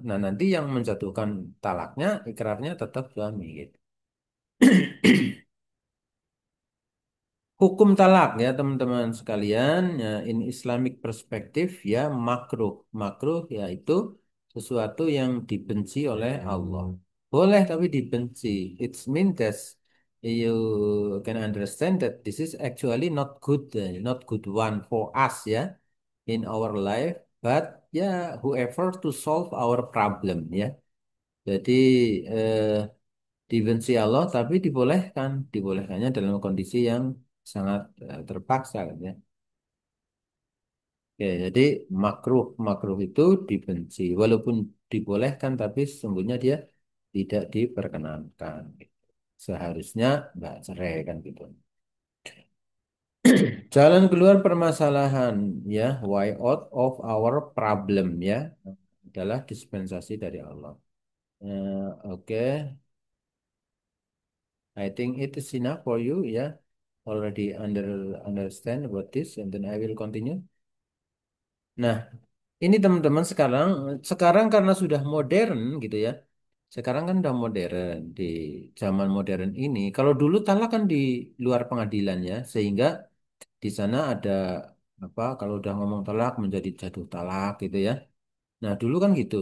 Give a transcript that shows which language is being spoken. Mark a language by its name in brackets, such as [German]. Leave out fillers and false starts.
[Indonesian] Nah nanti yang menjatuhkan talaknya, ikrarnya tetap suami gitu. Hukum talak ya teman-teman sekalian, ya, [English] in Islamic [Indonesian] perspektif ya makruh. Makruh yaitu sesuatu yang dibenci oleh Allah. Boleh tapi dibenci. [English] It means that you can understand that this is actually not good one for us ya. in our life, but ya whoever to solve our problem ya. [Indonesian] Jadi eh, dibenci Allah tapi dibolehkan, dibolehkannya dalam kondisi yang sangat terpaksa kan ya. Oke, jadi makruh makruh itu dibenci, walaupun dibolehkan tapi sesungguhnya dia tidak diperkenankan. Seharusnya nggak cerai kan gitu. Jalan keluar permasalahan ya, [English] way out of our problem [Indonesian] ya, adalah dispensasi dari Allah. [English] Oke, I think it is enough for you ya. Already understand about this, and then I will continue. [Indonesian] Nah, ini teman-teman sekarang sekarang karena sudah modern gitu ya. Sekarang kan udah modern di zaman modern ini. Kalau dulu talak kan di luar pengadilan ya, sehingga di sana ada apa? Kalau udah ngomong talak menjadi jatuh talak gitu ya. Nah, dulu kan gitu.